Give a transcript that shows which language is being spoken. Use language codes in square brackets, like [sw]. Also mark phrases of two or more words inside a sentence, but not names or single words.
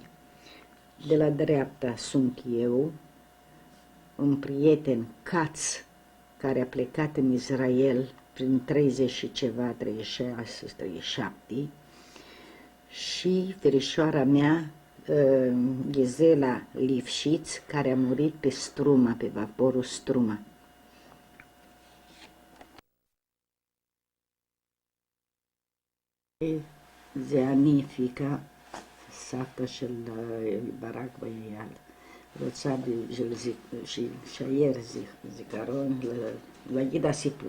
[ro] De la dreapta sunt eu, un prieten, Katz, care a plecat în Israel prin 30 și ceva, 36, 37, și verișoara mea, Ghezela Lifșiț, care a murit pe Struma, pe vaporul Struma. [he] זה אני, פיקה, סבתא של ברק ואייל, רוצה שישאר זיכרון, להגיד הסיפור.